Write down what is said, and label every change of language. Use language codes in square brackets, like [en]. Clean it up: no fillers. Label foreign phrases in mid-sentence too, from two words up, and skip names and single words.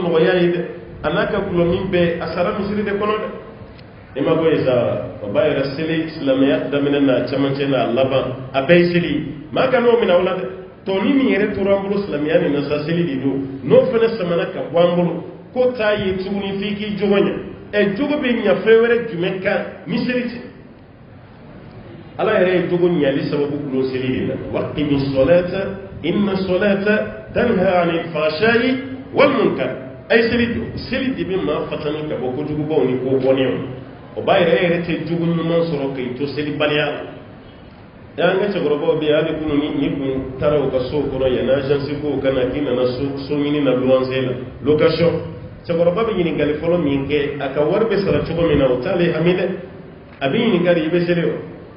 [bm] nɔgɔya ye dɛ a n'a ka gulɔmin bɛɛ a sara misiri de kɔnɔ dɛ i ma bɔ yen sa o b'a yɛrɛ seli silamɛya daminɛ n'a cɛmancɛ n'a laban a bɛɛ ye seli maa ka n'o minɛ o la dɛ tɔni min yɛrɛ tora an bolo silamɛya nin na sa seli de don n'o fana samana ka bɔ an bolo ko t'a ye tuguni f'i k'i jogo ɲɛ jogo bɛ ɲɛ fɛn wɛrɛ jumɛn kan ni seli tɛ ala yɛrɛ ye jogo ɲali sababu gulon seli de la [ar] وأقم الصلاة إن الصلاة تنهى عن الفحشاء والمنكر [bm] ay seli de bɛ maa fatani ka bɔ kojugubaw ni ko bɔnɛw o b'a yɛrɛ tɛ jogo ɲuman sɔrɔ k'i to selibaliya la an ka cɛkɔrɔbaw bɛ yen hali kunu ni kun taara u ka so kɔnɔ yanni agence ko kana k'i nana so ɲini na luwanse la location cɛkɔrɔba bɛ ɲininkali fɔlɔ min kɛ a ka wari bɛ sara cogo min na o t'ale hami dɛ a bɛ ɲininka de i bɛ seli wa